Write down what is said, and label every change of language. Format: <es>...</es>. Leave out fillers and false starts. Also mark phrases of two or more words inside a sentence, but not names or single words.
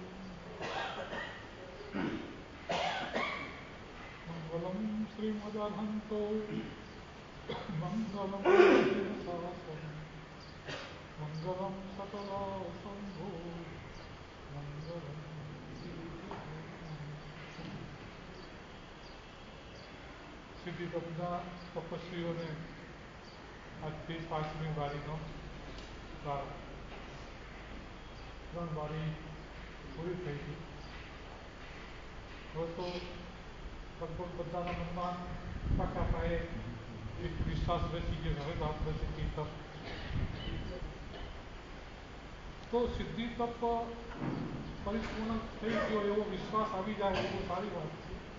<sa>मंगलम श्रीमदहंतो मंगलम मंगलम सकला शंभो मंगलम सिद्धि तपना तपस्वियों ने</sa> <gu>આજથી 5મી વારીનો પ્રારંભ 3 વારી પૂરી થઈ ગઈ હવે તો લગભગ બધાના મનમાં પાકા પાયે એક વિશ્વાસ બેસી ગયો હવે તો આપણે સિદ્ધિ તપ તો સિદ્ધિ તપ પરિપૂર્ણ થઈ ગયો એવો વિશ્વાસ આવી જાય એ બહુ સારી વાત છે</gu>